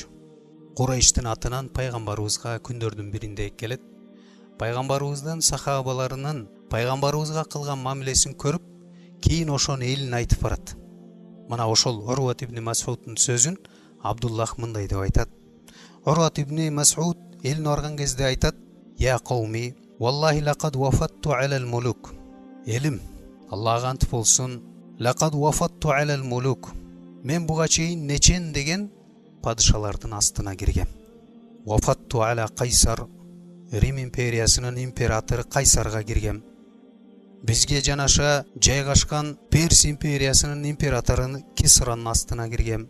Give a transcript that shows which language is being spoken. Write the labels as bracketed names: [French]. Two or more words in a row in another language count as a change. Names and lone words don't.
[Kyrgyz] Курайштын атынан пайгамбарыбызга күндөрдүн биринде келет. Пайгамбарыбыздын сахабаларынын пайгамбарыбызга кылган мамилесин көрүп, кийин ошону элине айтып барат. Мына ошол Урват ибн Мас'удтун сөзүн Абдуллах мындай деп айтат. Урват ибн Мас'уд элине барган кезде айтат: [Arabic] يا قومي والله لقد وفدت على الملوك. [Kyrgyz] Элим, Аллага ант болсун, [Arabic] لقد وفدت على الملوك. [Kyrgyz] Мен буга чейин нечен деген падышалардын астына киргем. [Arabic] وفدت على [Kyrgyz] Кайсар, Рим империясынын императору Кайсарга киргем. Бизге жанаша жайгашкан Перс империясынын императору Кисранын астына киргем.